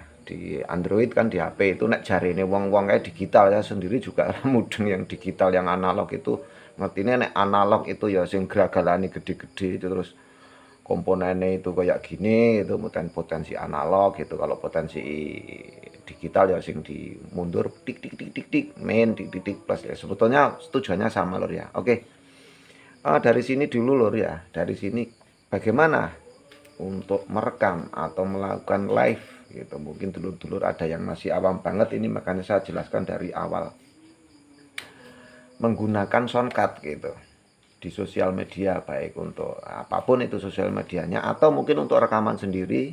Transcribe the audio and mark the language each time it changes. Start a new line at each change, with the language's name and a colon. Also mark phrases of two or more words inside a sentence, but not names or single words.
Indonesian: Di Android kan, di HP itu
Javanese: nek jarine wong-wong
Indonesian: kayak digital, ya sendiri juga mudeng yang digital. Yang analog itu
Javanese: ngertine nek
Indonesian: analog itu
Javanese: ya sing geragalane gede-gede
Indonesian: itu, terus komponennya itu kayak gini, itu potensi analog gitu. Kalau potensi digital
Javanese: ya sing di mundur
Indonesian: tik tik tik tik tik main tik tik tik plus ya. Sebetulnya tujuannya sama lur ya. Oke, dari sini dulu lur ya. Dari sini bagaimana untuk merekam atau melakukan live gitu. Mungkin dulur-dulur ada yang masih awam banget ini, makanya saya jelaskan dari awal. Menggunakan soundcard gitu di sosial media, baik untuk apapun itu sosial medianya, atau mungkin untuk rekaman sendiri.